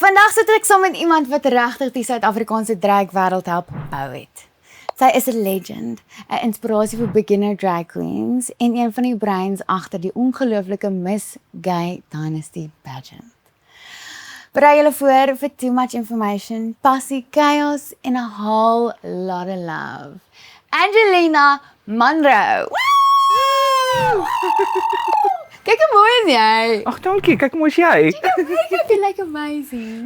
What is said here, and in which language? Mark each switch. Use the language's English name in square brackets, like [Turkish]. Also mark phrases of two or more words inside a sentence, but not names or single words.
[Afrikaans] Vandag sit ek saam met iemand wat regtig die Suid-Afrikaanse dragwêreld help bou het. Sy is 'n legend, 'n inspirasie vir [English] beginner drag queens [Afrikaans] en een van die breins agter die ongelooflike Miss Gay Dynasty pageant. [English] Berei julle voor vir too much information, [Afrikaans] passie, chaos en [English] a whole lot of love. [Afrikaans] Angelina Munro. Woo! Kyk hoe mooi is jy. Ag, dankie. Kyk hoe mooi is jy. [English] You like amazing.